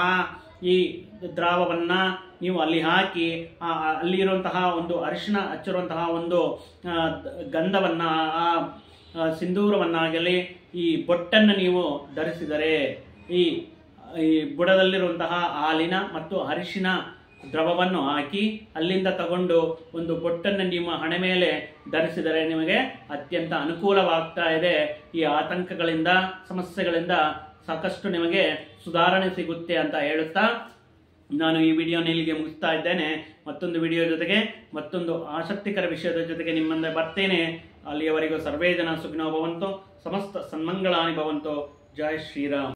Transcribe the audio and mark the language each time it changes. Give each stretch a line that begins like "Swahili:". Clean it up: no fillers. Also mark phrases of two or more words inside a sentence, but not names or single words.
Kannada: ಈ ದ್ರಾವವನ್ನು ನೀವು ಅಲ್ಲಿ ಹಾಕಿ ಅಲ್ಲಿರುವಂತಹ ಒಂದು ಅರಿಶಿನ ಹಚ್ಚಿರುವಂತಹ ಒಂದು ಗಂಧವನ್ನು, ಆ ಸಿಂಧೂರವನ್ನಾಗಲಿ ಈ ಬೊಟ್ಟನ್ನು ನೀವು ಧರಿಸಿದರೆ, ಈ ಬುಡದಲ್ಲಿರುವಂತಹ ಹಾಲಿನ ಮತ್ತು ಅರಿಶಿನ ದ್ರವವನ್ನು ಹಾಕಿ ಅಲ್ಲಿಂದ ತಗೊಂಡು ಒಂದು ಬೊಟ್ಟನ್ನು ನಿಮ್ಮ ಹಣೆ ಮೇಲೆ ಧರಿಸಿದರೆ ನಿಮಗೆ ಅತ್ಯಂತ ಅನುಕೂಲವಾಗ್ತಾ ಇದೆ. ಈ ಆತಂಕಗಳಿಂದ, ಸಮಸ್ಯೆಗಳಿಂದ ಸಾಕಷ್ಟು ನಿಮಗೆ ಸುಧಾರಣೆ ಸಿಗುತ್ತೆ ಅಂತ ಹೇಳುತ್ತಾ ನಾನು ಈ ವಿಡಿಯೋನ ಇಲ್ಲಿಗೆ ಮುಗಿಸ್ತಾ ಇದ್ದೇನೆ. ಮತ್ತೊಂದು ವಿಡಿಯೋ ಜೊತೆಗೆ, ಮತ್ತೊಂದು ಆಸಕ್ತಿಕರ ವಿಷಯದ ಜೊತೆಗೆ ನಿಮ್ಮ ಮುಂದೆ ಬರ್ತೇನೆ.
Sanskrit: ಅಲ್ಲಿಯವರೆಗೂ ಸರ್ವೇ ಜನ ಸುಖಿನೋ ಭವಂತು, ಸಮಸ್ತ ಸನ್ಮಂಗಳಾನಿ ಭವಂತು.
Hindi: जय श्रीराम.